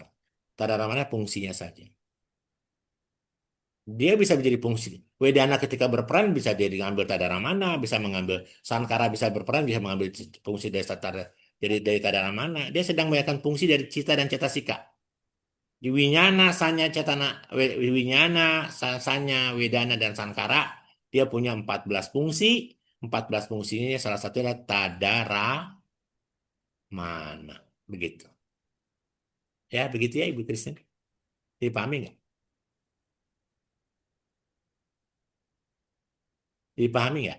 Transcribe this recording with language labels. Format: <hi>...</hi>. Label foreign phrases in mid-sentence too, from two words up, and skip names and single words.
<id>Tadaramana fungsinya saja. Dia bisa menjadi fungsi. Wedana ketika berperan bisa dia diambil tadaramana, bisa mengambil sankara bisa berperan, bisa mengambil fungsi dari dari tadaramana. Dia sedang menjalankan fungsi dari cita dan cetasika.</id> <pi>Di winyana, sanya, cetana, winyana, sanya, wedana,</pi> <id>dan sankara, dia punya 14 fungsi. 14 fungsinya salah satu adalah tadaramana. Begitu. Ya, begitu ya Ibu Kristen. Dipahami nggak? Dipahami nggak?</id>